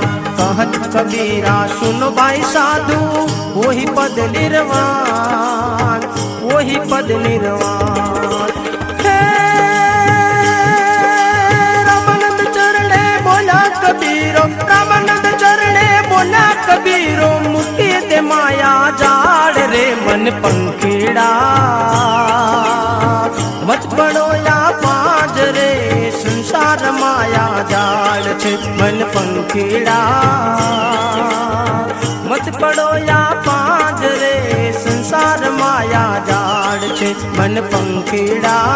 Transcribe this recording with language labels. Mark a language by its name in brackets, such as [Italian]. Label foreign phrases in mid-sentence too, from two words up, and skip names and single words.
[Hindi] कहत कबीरा सुन भाई साधु, वही पद निर्वाण, वही पद निर्वाण। [Gujarati] રામાનંદ ચરણે બોલા કબીરો, રામાનંદ ચરણે બોલા કબીરો, મુક્તિ દે માયા જાળ રે મન પંખીડા। મત પડો યા પાંજરે સંસાર માયા જાળ છે મન પંખીડા। મત પડો યા પાંજરે સંસાર માયા જાળ છે મન પંખીડા।